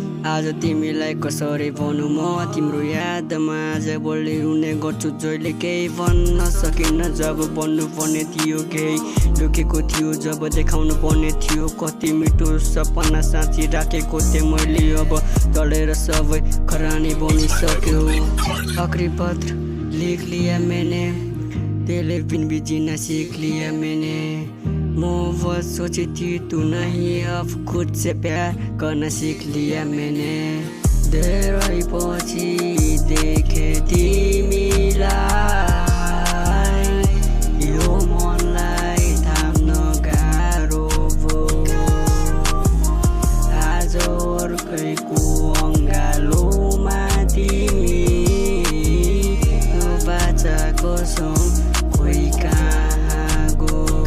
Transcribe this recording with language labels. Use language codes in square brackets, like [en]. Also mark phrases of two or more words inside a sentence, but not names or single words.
[ne] आज तिमीलाई कसरी भन्नु म तिम्रो यादमा, आज बोल्ने रुने गर्छु जहिले। केही भन्न सकिनँ जब भन्नु पर्ने थियो, केही लुकेको थियो जब देखाउनु पर्ने थियो। कति मिठो सपना साँची राखेको थिएँ मैले, अब तलेर सबै खरानी बनिसक्यो। [hi] आखिरी पत्र लेख लिया मैंने, तेरे बिन भी जीना सीख लिया मैंने। मोहब्बत सोची थी तू नहीं, अब खुद से प्यार करना सीख लिया मैंने। [ne] धेरै पछि देखे तिमीलाई, यो मनलाई थाम्न गाह्रो भो। आज अर्कैको अङ्गालोमा तिमी, बाचा कसम खोइ कहाँ गो।